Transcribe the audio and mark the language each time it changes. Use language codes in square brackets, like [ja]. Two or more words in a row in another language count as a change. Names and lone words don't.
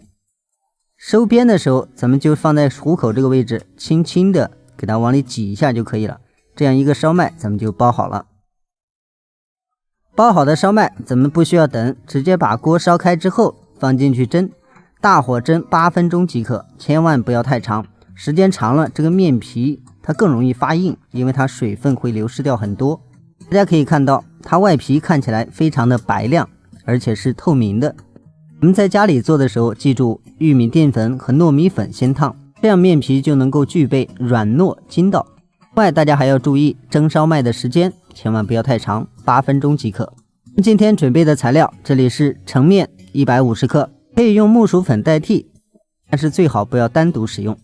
[zh] 收邊的時候咱們就放在虎口這個位置，輕輕的給它往裡擠一下就可以了，這樣一個燒麥咱們就包好了。包好的燒麥咱們不需要等，直接把鍋燒開之後放進去蒸，大火蒸8分鐘即可，千萬不要太長，時間長了這個麵皮它更容易發硬，因為它水分會流失掉很多。大家可以看到它外皮看起來非常的白亮，而且是透明的， 我們在家裡做的時候，記住玉米淀粉和糯米粉先燙，這樣面皮就能夠具備軟糯筋道。另外，大家還要注意蒸燒麥的時間，千萬不要太長，8分鐘即可。今天準備的材料，這裡是澄面150克，可以用木薯粉代替，但是最好不要单獨使用。